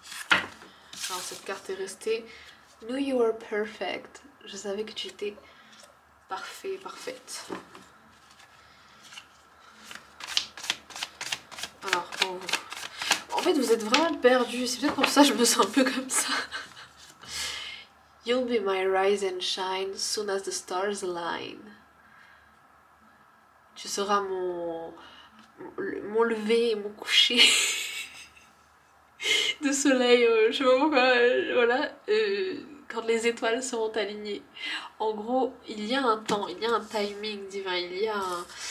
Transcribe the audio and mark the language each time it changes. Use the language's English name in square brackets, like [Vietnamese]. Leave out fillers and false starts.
[French] Alors, cette carte est restée. [English] Knew you were perfect. [French] Je savais que tu étais parfait, parfaite. Alors, pour vous. En fait, vous êtes vraiment perdu. C'est peut-être pour ça que je me sens un peu comme ça. [English] You'll be my rise and shine soon as the stars align. [French] Tu seras mon lever et mon coucher de soleil. Je sais pas pourquoi. Voilà. Quand les étoiles seront alignées. En gros, il y a un temps, il y a un timing divin, il y a un...